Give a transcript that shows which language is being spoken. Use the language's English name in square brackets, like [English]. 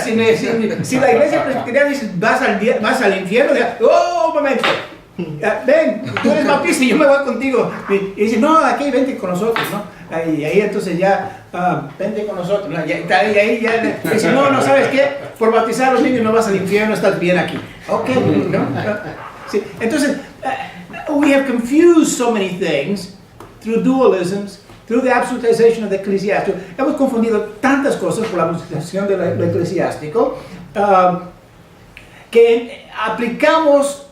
[Spanish] Si la iglesia presbiteriana dice vas al infierno, ¡oh, un momento! Ven, tú eres bautista y yo me voy contigo. Y dice, no, aquí vente con nosotros, ¿no? Y ahí entonces ya, vente con nosotros, ¿no? Y ahí ya dice, no, ¿sabes qué? Por bautizar a los niños no vas al infierno, estás bien aquí. Ok, ¿no? Sí. Entonces, [English] we have confused so many things through dualisms, through the absolutization of the ecclesiastical. [Spanish] Hemos confundido tantas cosas por la absolutización de lo eclesiástico que aplicamos